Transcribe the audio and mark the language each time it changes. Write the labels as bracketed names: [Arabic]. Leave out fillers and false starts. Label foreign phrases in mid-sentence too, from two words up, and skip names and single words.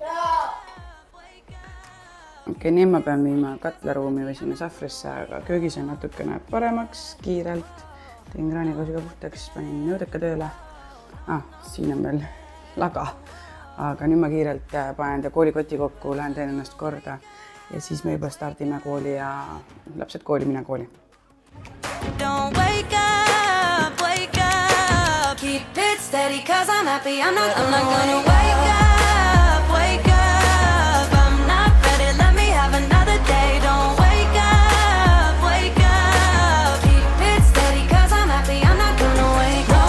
[Estonian] Okei, nii ma pean viima katlaruumi või sinna sahvrisse, aga köögis on natukene paremaks, kiirelt. Tegin kraanikausiga puhtaks, panin nõudeka tööle. Siin on veel laga. Aga nüüd ma kiirelt panen koolikoti kokku, lähen teen ennast korda ja siis me juba stardime kooli ja lapsed kooli, mina kooli. [English] Don't wake up, keep it steady cause I'm happy, I'm not gonna wake up, I'm not ready, let me have another day. Don't wake up, keep it steady cause I'm happy, I'm not gonna wake up.